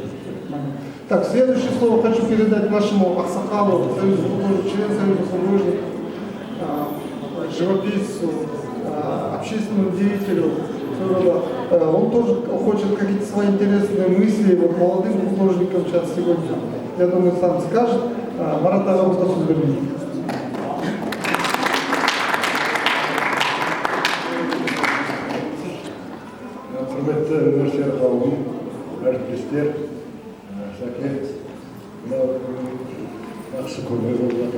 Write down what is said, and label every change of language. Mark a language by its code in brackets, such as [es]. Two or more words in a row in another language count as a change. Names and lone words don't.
[ru] Так, следующее слово хочу передать нашему Аксакалу, член Союза художников, живописцу, общественному деятелю. Он тоже хочет какие-то свои интересные мысли, вот молодым художникам сейчас сегодня, я думаю, сам скажет. [kk] Марат Ағамыз да сөз бермейді. Құрметті университет қауымы, әріптестер, Шәке, мынау жақсы көрме болып жатыр.